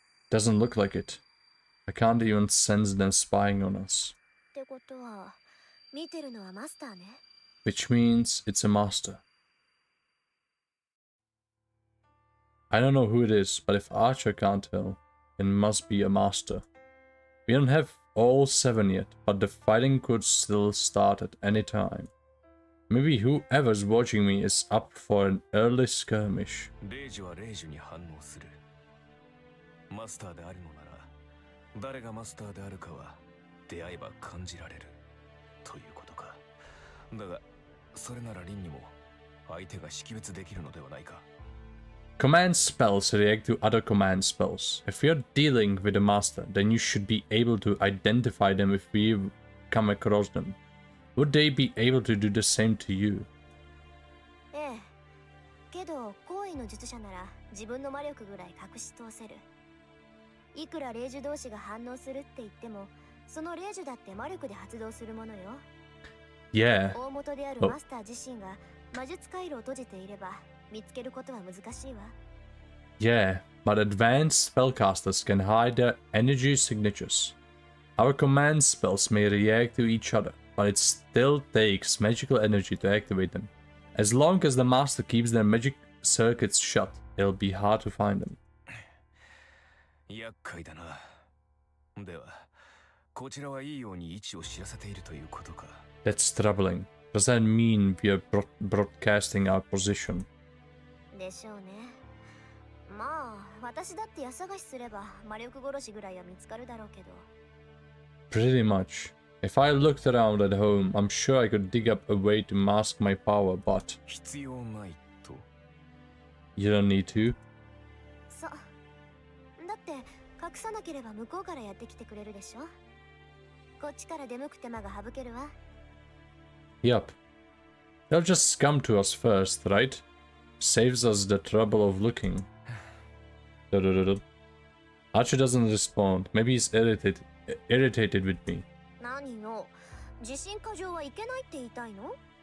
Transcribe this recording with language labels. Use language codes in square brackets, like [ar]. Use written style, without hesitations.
[en] Doesn't look like it. I can't even sense them spying on us. [ja] ってことは、見てるのはマスターね。 [en] Which means it's a master. I don't know who it is, but if Archer can't tell, it must be a master. We don't have all 7 yet, but the fighting could still start at any time. Maybe whoever's watching me is up for an early skirmish. [ja] レイジはレイジに反応する。マスターであるのなら、誰がマスターであるかは出会えば感じられるということか。だが、それならリンにも相手が識別できるのではないか。 [en] Command spells react to other command spells. If you're dealing with a master, then you should be able to identify them if we come across them. Would they be able to do the same to you? [ja] ええ。けど、高位の術者なら自分の魔力ぐらい隠し通せる。いくら霊樹同士が反応するって言っても、その霊樹だって魔力で発動するものよ。 [en] Yeah. [ja] 大元であるマスター自身が魔術回路を閉じていれば、見つけることは難しいわ。 [en] Yeah, but advanced spellcasters can hide their energy signatures. Our command spells may react to each other, but it still takes magical energy to activate them. As long as the master keeps their magic circuits shut, it'll be hard to find them. [ja] 厄介だな。では、こちらはいいように位置を知らせているということか。 [en] That's troubling. Does that mean we are broadcasting our position? [ja] でしょうね。まあ、私だって家探しすれば魔力殺しぐらいは見つかるだろうけど。 [en] Pretty much. If I looked around at home, I'm sure I could dig up a way to mask my power, but [ja] 必要ないと。 [en] you don't need to. [ja] そう。だって隠さなければ向こうからやってきてくれるでしょ。こっちから出向く手間が省けるわ。 [en] Yup. They'll just come to us first, right? Saves us the trouble of looking. Archer doesn't respond. Maybe he's irritated with me. [ja] 何よ。自信過剰はいけないって言いたいの？